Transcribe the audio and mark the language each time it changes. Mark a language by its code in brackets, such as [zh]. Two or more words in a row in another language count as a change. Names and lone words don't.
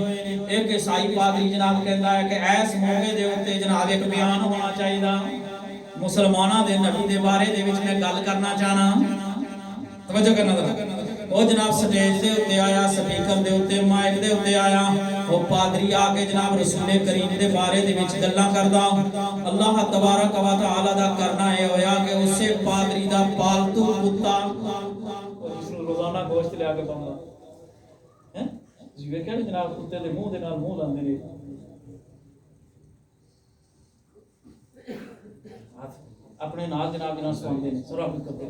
[pa] ایک عیسائی پادری جناب کہتا ہے کہ اس موقعے دے اتے جناب ایک بیان ہونا چاہیے، مسلماناں دے نبی دے بارے دے وچ میں گل کرنا چاہناں. توجہ کرنا ذرا. او جناب سٹیج دے اتے آیا، سپیکر دے اتے، مائیک دے اتے آیا، او پادری آکے جناب رسول کریم دے بارے دے وچ گلاں کردا. اللہ تبارک و تعالیٰ دا کرنا ہے ہویا کہ اسے پادری دا پالتو کتا جسنوں روزانہ گوشت لیا کے پاؤندا ہے، جی ویکھیا جناب کتے دے منہ دے نال منہ لاندے نے، اپنے نال جناب جنہاں سواندے نے سرا بھی کردے.